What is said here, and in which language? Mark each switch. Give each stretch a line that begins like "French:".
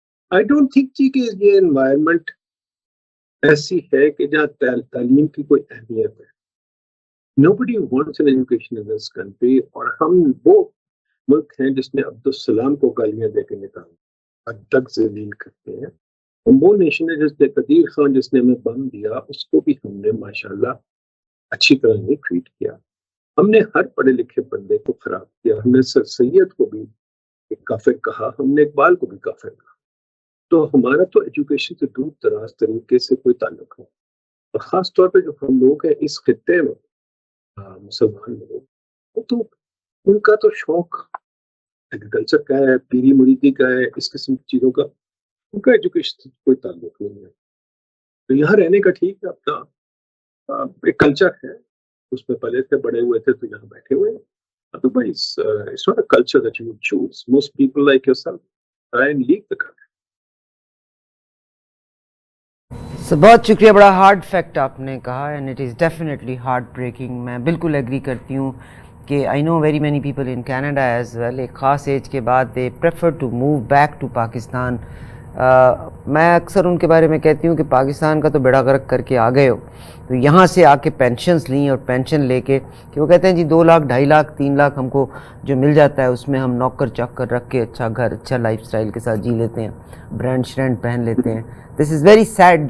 English: I don't think
Urdu: جی کہ یہ environment ایسی ہے کہ جہاں تعلیم کی کوئی اہمیت ہے.
English: Nobody wants an education in this country.
Urdu: اور ہم وہ ملک ہیں جس نے عبدالسلام کو گالیاں دے کے نکالا، حد تک ذلیل کرتے ہیں. وہ نیشن ہے جس نے قدیر خان جس نے ہمیں بم دیا، اس کو بھی ہم نے ماشاءاللہ اچھی طرح نہیں ٹریٹ کیا. ہم نے ہر پڑھے لکھے بندے کو خراب کیا. ہم نے سر سید کو بھی ایک کافر کہا، ہم نے اقبال کو بھی کافر کہا. تو ہمارا تو ایجوکیشن سے دور دراز طریقے سے کوئی تعلق ہے. اور خاص طور پہ جو ہم لوگ ہیں اس خطے میں، مسلمان لوگ، تو ان کا تو شوق ایگریکلچر کا ہے، پیری مریدی کا ہے، اس قسم کی چیزوں کا. ان کا ایجوکیشن سے کوئی تعلق نہیں ہے. تو یہاں رہنے کا ٹھیک ہے، اپنا ایک کلچر ہے، اس میں پلے تھے، بڑے ہوئے تھے، تو یہاں بیٹھے ہوئے ہیں.
English: Otherwise, it's not a culture that you would choose. Most people like yourself try and leave the country.
Urdu: بہت شکریہ. بڑا ہارڈ فیکٹ آپ نے کہا،
English: And it is definitely heartbreaking.
Urdu: میں بالکل ایگری کرتی ہوں کہ
English: I know very many people in Canada as well,
Urdu: ایک خاص ایج کے بعد
English: They prefer to move back to Pakistan.
Urdu: میں اکثر ان کے بارے میں کہتی ہوں کہ پاکستان کا تو بیڑا غرق کر کے آ گئے ہو، تو یہاں سے آ کے پینشنز لیں، اور پینشن لے کے کہ وہ کہتے ہیں جی 2 لاکھ 2.5 لاکھ 3 لاکھ ہم کو جو مل جاتا ہے، اس میں ہم نوکر چاکر رکھ کے اچھا گھر، اچھا لائف سٹائل کے ساتھ جی لیتے ہیں، برانڈ شرینڈ پہن لیتے ہیں.
English: This is very sad.